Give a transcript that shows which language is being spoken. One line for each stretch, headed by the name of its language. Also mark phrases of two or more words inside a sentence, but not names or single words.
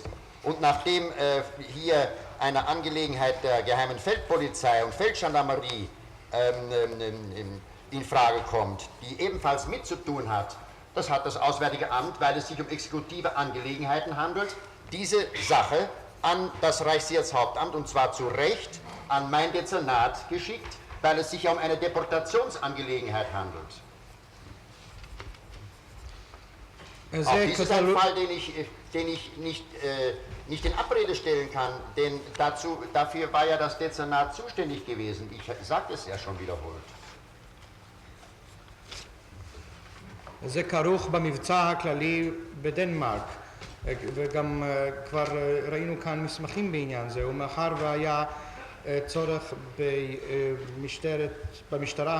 German: Und nachdem hier eine Angelegenheit der geheimen Feldpolizei und Feldgendarmerie in Frage kommt, die ebenfalls mitzutun hat, das hat das Auswärtige Amt, weil es sich um exekutive Angelegenheiten handelt, diese Sache an das Reichssicherheitshauptamt, und zwar zu Recht, an mein Dezernat geschickt, weil es sich ja um eine Deportationsangelegenheit handelt. Auch dies ist ein Fall, den ich nicht in Abrede stellen kann, denn dafür war ja das Dezernat zuständig gewesen. Ich sagte es ja schon wiederholt.
Hebrew: זה כרוך במבצע הכללי בדנמרק, וגם כבר ראינו כאן מסמכים בעניין זה, ומאחר והיה צורך במשטרה